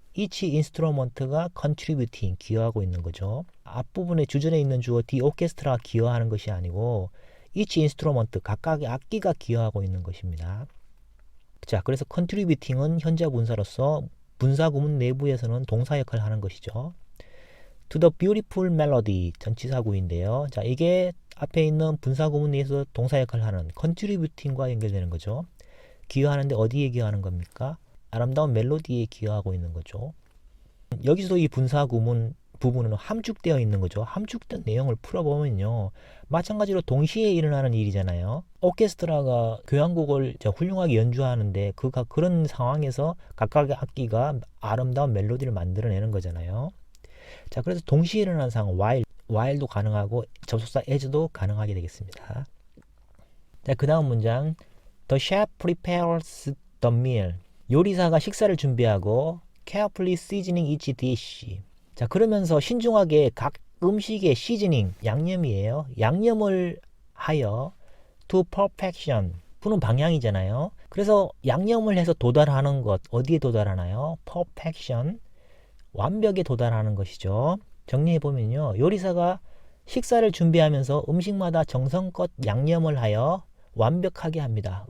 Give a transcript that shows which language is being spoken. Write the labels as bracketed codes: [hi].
[en] each instrument [ko] 가 contributing, 기여하고 있는 거죠. 앞부분에 주절에 있는 주어 the orchestra 기여하는 것이 아니고 [en] each instrument, [ko] 각각의 악기가 기여하고 있는 것입니다. 자, 그래서 contributing은 현재 분사로서 분사구문 내부에서는 동사 역할을 하는 것이죠. [en] To the beautiful melody, [ko] 전치사구인데요. 자, 이게 앞에 있는 분사구문 내에서 동사 역할을 하는 contributing과 연결되는 거죠. 기여하는데 어디에 기여하는 겁니까? 아름다운 멜로디에 기여하고 있는 거죠. 여기서도 이 분사구문 부분은 함축되어 있는 거죠. 함축된 내용을 풀어보면요, 마찬가지로 동시에 일어나는 일이잖아요. 오케스트라가 교향곡을 훌륭하게 연주하는데 그런 상황에서 각각의 악기가 아름다운 멜로디를 만들어내는 거잖아요. 자, 그래서 동시에 일어나는 상황 while도 가능하고 접속사 as도 가능하게 되겠습니다. 자, 그 다음 문장 [en] The chef prepares the meal. [ko] 요리사가 식사를 준비하고 [en] carefully seasoning each dish. [ko] 자, 그러면서 신중하게 각 음식의 시즈닝, 양념이에요. 양념을 하여 [en] to perfection. [ko] 푸는 방향이잖아요. 그래서 양념을 해서 도달하는 것, 어디에 도달하나요? [en] perfection. [ko] 완벽에 도달하는 것이죠. 정리해보면요, 요리사가 식사를 준비하면서 음식마다 정성껏 양념을 하여 완벽하게 합니다.